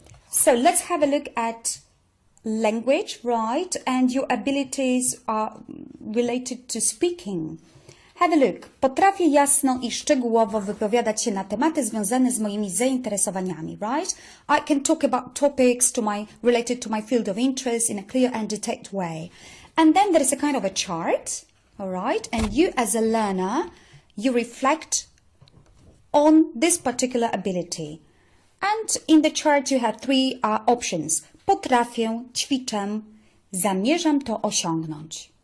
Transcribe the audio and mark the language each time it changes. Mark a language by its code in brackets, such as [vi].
[en] So let's have a look at language, right, and your abilities are related to speaking. Have a look. [pl] Potrafię jasno I szczegółowo wypowiadać się na tematy związane z moimi zainteresowaniami, [en] right? I can talk about topics related to my field of interest in a clear and detailed way. And then there is a kind of a chart, all right? And you as a learner, you reflect on this particular ability. And in the chart you have 3 options. [pl] Potrafię, ćwiczę, zamierzam to osiągnąć.